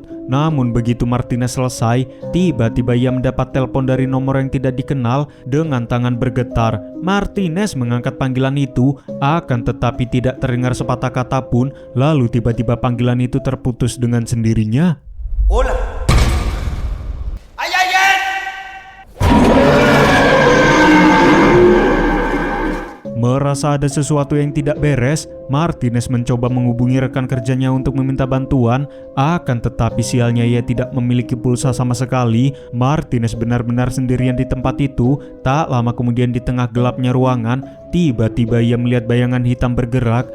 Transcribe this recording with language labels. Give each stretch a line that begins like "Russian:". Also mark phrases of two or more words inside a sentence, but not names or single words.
Indonesian: Namun begitu Martinez selesai, tiba-tiba ia mendapat telepon dari nomor yang tidak dikenal. Dengan tangan bergetar, Martinez mengangkat panggilan itu, akan tetapi tidak terdengar sepatah kata pun. Lalu tiba-tiba panggilan itu terputus dengan sendirinya.
Spanish: Hola. ¡Ay, ay, ay!
Indonesian: Merasa ada sesuatu yang tidak beres, Martinez mencoba menghubungi rekan kerjanya untuk meminta bantuan. Akan tetapi sialnya ia tidak memiliki pulsa sama sekali. Martinez benar-benar sendirian di tempat itu. Tak lama kemudian di tengah gelapnya ruangan, tiba-tiba ia melihat bayangan hitam bergerak.